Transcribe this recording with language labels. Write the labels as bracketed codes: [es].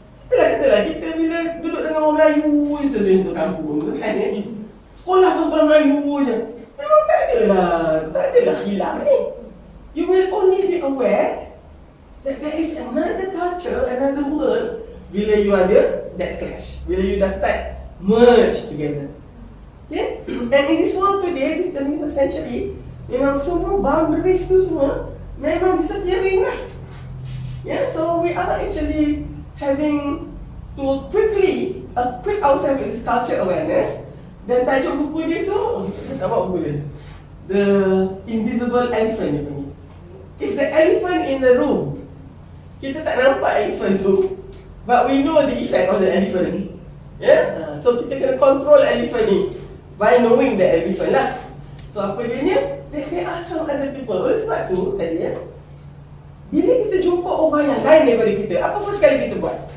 [ms] Katalah kita bila duduk dengan orang Melayu je di kampung kan, sekolah pun sekolah Melayu je. Memang tak adalah khilaf ni. [en] You will only be aware that there is another culture, another world [ms] bila you ada [en] that clash. Bila you dah start merge together. Okay? And in this world today, this 21st century, [ms] memang semua boundaries tu semua memang [en] disappearing lah. Yeah, so we are actually having to quick ourselves with this culture awareness. [ms] Dan tajuk buku dia tu, kita tak buat buku dia, The Invisible Elephant dia panggil. [en] It's the elephant in the room. [ms] Kita tak nampak elephant tu, [en] but we know the effect of the elephant. Yeah? [ms] So kita kena control elephant ni [en] by knowing the elephant [ms] lah. So apa dia ni? [en] There are some other people. [ms] Oleh sebab tu tadi ya, bila kita jumpa orang yang lain daripada kita, apa first kali kita buat?